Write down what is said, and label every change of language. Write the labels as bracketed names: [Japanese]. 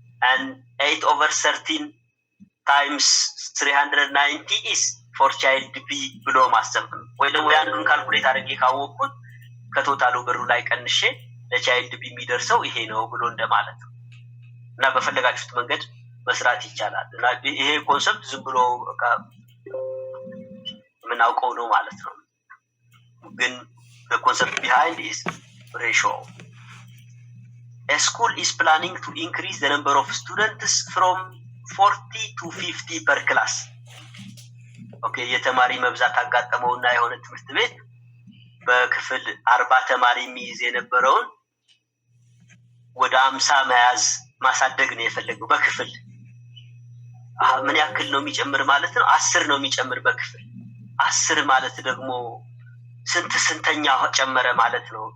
[English] and 8/13 times 390 is for child B [Amharic] ብሎ ማሰብ ነው። ወይ ደግሞ ያንዱን ካልኩሌት አድርጌ ካወቅኩት ከቶታሉ ብሩ ላይ ቀንሼ ለቻይልድ ቢ የሚደርሰው ይሄ ነው ብሎ እንደማለት ነው። እና በፈለጋችሁት መንገድ መስራት ይቻላል። እና ይሄ ኮንሰፕት ዝም ብሎ ምናውቀው ነው ማለት ነው። ግን [English] the concept behind is ratio. A school is planning to increase the number of students from 40 to 50 per class. [Amharic] Okay, የተማሪ መብዛት አጋጠመውና የሆነ ትምህርት ቤት በክፍል 40 ተማሪ የሚይዝ የነበረውን ወደ 50 መያዝ ማሳደግ ነው የፈለገው በክፍል። ምን ያክል ነው የሚጨምር ማለት ነው? 10 ነው የሚጨምር በክፍል። 10 ማለት ደግሞ ስንተኛ ጨመረ ማለት ነው?